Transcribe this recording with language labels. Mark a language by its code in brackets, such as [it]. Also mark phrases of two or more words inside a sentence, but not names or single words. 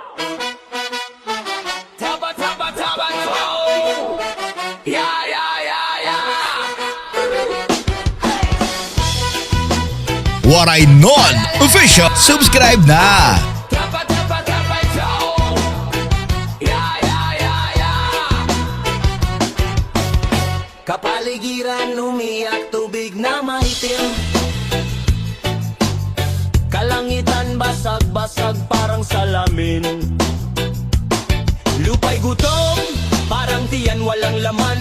[tl] Taba, taba, taba, oh! [en] Yeah, yeah, yeah, yeah! What I Non Official. [tl] Subscribe na. Taba, taba, taba, [en] oh! Yeah, yeah, yeah, yeah! [tl] Kapaligiran umiyak, tubig na maitim. Kalangitan basag-basag parang salamin. Lupa'y gutom, parang tiyan walang laman.